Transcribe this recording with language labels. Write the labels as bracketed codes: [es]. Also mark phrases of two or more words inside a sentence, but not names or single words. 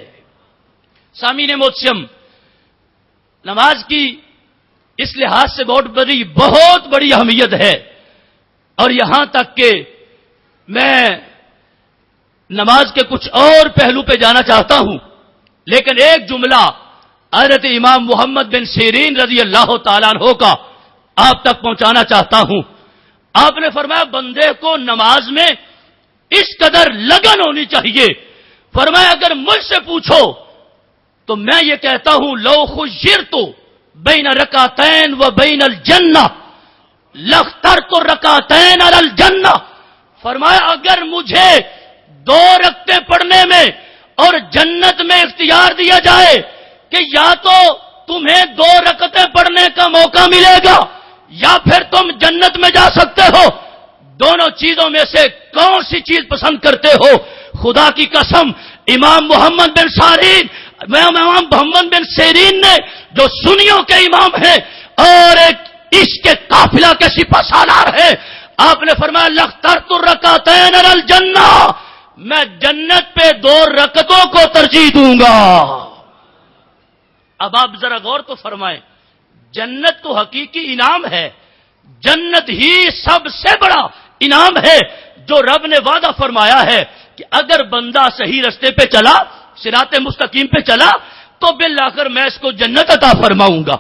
[ur] سامعین محترم، نماز کی اس لحاظ سے بہت بڑی اہمیت ہے، اور یہاں تک کہ میں نماز کے کچھ اور پہلو پہ جانا چاہتا ہوں، لیکن ایک جملہ حضرت امام محمد بن سیرین [ar] رضی اللہ تعالیٰ عنہ [ur] کا آپ تک پہنچانا چاہتا ہوں۔ آپ نے فرمایا بندے کو نماز میں اس قدر لگن ہونی چاہیے، فرمایا اگر مجھ سے پوچھو تو میں یہ کہتا ہوں [ar] لو خیرت بین رکعتین و بین الجنہ لاخترت الرکعتین علی الجنہ۔ [ur] فرمایا اگر مجھے 2 رکعتیں پڑھنے میں اور جنت میں اختیار دیا جائے کہ یا تو تمہیں 2 رکعتیں پڑھنے کا موقع ملے گا یا پھر تم جنت میں جا سکتے ہو، دونوں چیزوں میں سے کون سی چیز پسند کرتے ہو؟ خدا کی قسم، امام محمد بن سیرین نے جو سنیوں کے امام ہیں اور ایک عشق کے قافلہ کے سپہ سالار ہیں، آپ نے فرمایا [ar] لَخْتَرْتُ الرَّكَعَتَيْنِ عَلَى الْجَنَّةِ، [ur] میں جنت پہ 2 رکعتوں کو ترجیح دوں گا۔ اب آپ ذرا غور تو فرمائیں، جنت تو حقیقی انعام ہے، جنت ہی سب سے بڑا انعام ہے جو رب نے وعدہ فرمایا ہے کہ اگر بندہ صحیح رستے پہ چلا، صراط مستقیم پہ چلا، تو بالآخر میں اس کو جنت عطا فرماؤں گا۔